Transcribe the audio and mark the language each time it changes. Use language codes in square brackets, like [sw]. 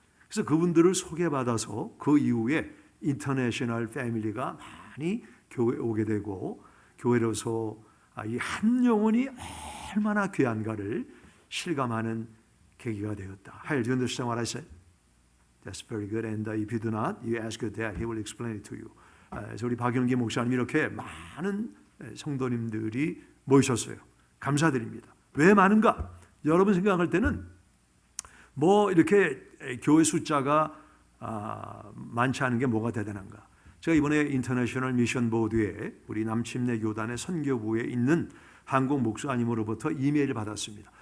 [ko] 그래서 그분들을 소개받아서 그 이후에 인터내셔널 패밀리가 많이 교회에 오게 되고 교회로서 이 한 영혼이 얼마나 귀한가를 실감하는 계기가 되었다. [en] Hale, do you understand what I said? That's very good. And if you do not, you ask your dad. He will explain it to you. [ko] 그래서 우리 박영기 목사님 이렇게 많은 성도님들이 모이셨어요. 감사드립니다. 왜 많은가? 여러분 생각할 때는 뭐 이렇게 교회 숫자가 많지 않은 게 뭐가 대단한가? 제가 이번에 인터내셔널 미션 보드에 우리 남침내 교단의 선교부에 있는 한국 목사님으로부터 이메일을 받았습니다.